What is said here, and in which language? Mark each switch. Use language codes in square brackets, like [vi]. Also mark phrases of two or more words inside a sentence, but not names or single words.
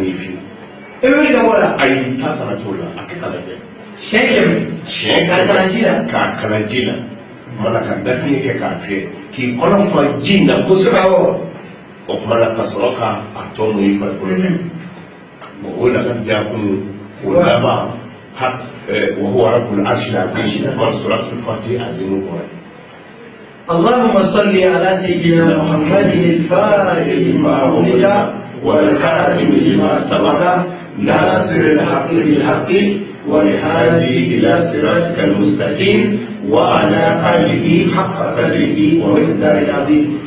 [bm] ye fiyewu e bɛ wuli ka bɔ la ayi taa kana t'o la a kɛ ka lajɛ siɲɛ kɛmɛ k'a kalan ji la k'a kalan ji la mana ka dafiɲɛ kɛ k'a fiyɛ k'i kɔnɔ fa ji in na kosɛbɛ o tuma na ka sɔrɔ k'a tɔ mun i farikolo la bon o la ka diya kun o laban [ar] وهو رب العرش العظيم وسورة الفاتحة عظيم القرآن اللهم صل على سيدنا محمد الفاتح لما أغلق والخاتم لما سبق ناصر الحق بالحق والهادي إلى صراطك المستقيم وعلى آله حق قدره ومقداره العظيم.